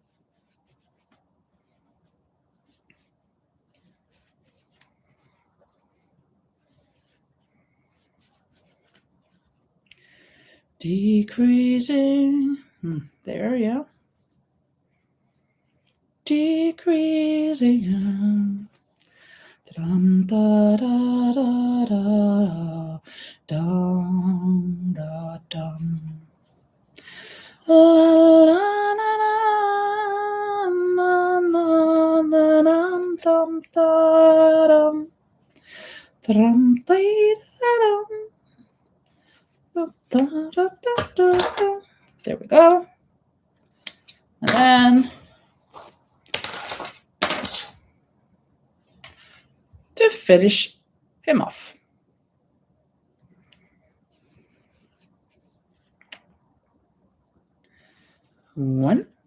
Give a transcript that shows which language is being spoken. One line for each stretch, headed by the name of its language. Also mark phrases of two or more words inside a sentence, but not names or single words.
English: Decreasing. There, yeah. Decreasing. Dum da da da da dum da dum. La la la la la la dum dum da dum. Dum da dum. There we go. And then to finish him off. One.